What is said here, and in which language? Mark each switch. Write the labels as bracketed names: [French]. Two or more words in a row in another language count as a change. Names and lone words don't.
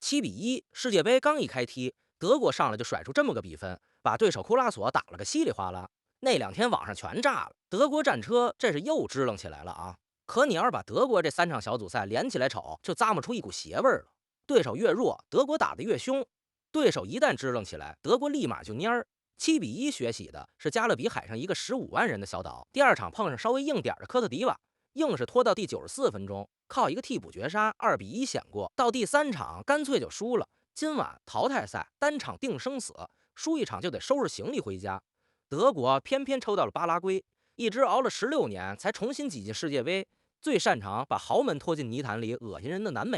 [Chinese] 7-1，世界杯剛一開踢，德國上來就甩出這麼個比分，把對手庫拉索打了個稀里嘩啦。那2天網上全炸了，德國戰車這是又支棱起來了啊！可你要是把德國這3場小組賽連起來瞅，就咂摸出一股邪味了。对手越弱，德國打得越凶；对手一旦支棱起來，德國立馬就蔫兒。7-1血洗的是加勒比海上一個15萬人的小島。第2場碰上稍微硬點的科特迪瓦，硬是拖到第94 分鐘，靠一個替補絕殺2-1險過。到第3場乾脆就輸了。今晚淘汰賽單場定生死，輸一場就得收拾行李回家。德國偏偏抽到了巴拉圭，一直熬了16年才重新擠進世界杯，最擅長把豪门拖進泥潭裡惡心人的南美。